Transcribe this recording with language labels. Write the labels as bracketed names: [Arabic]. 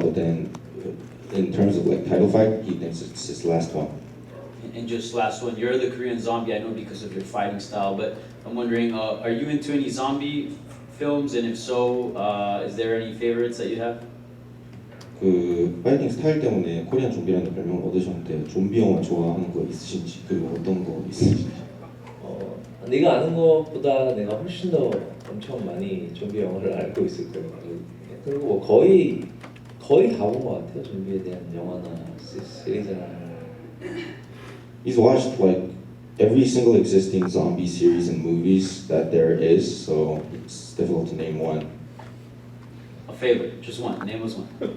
[English] But then, in terms of like title fight, he thinks it's his last one. And just last one, you're the Korean Zombie, I know because of your fighting style, but I'm wondering, are you into any zombie films, and if so, is there any favorites that you have? [Korean] 그 파이팅 스타일 때문에 코리안 좀비라는 별명을 얻으셨는데 좀비 영화 좋아하는 거 있으신지, 그리고 어떤 거 있으신지. 네가 아는 것보다 내가 훨씬 더 엄청 많이 좀비 영화를 알고 있을 거예요. 그리고 뭐 거의 다 본 것 같아요. 좀비에 대한 영화나 시리즈나. [English] He's watched like every single existing zombie series and movies that there is, so it's difficult to name one. A favorite, just one, name us one.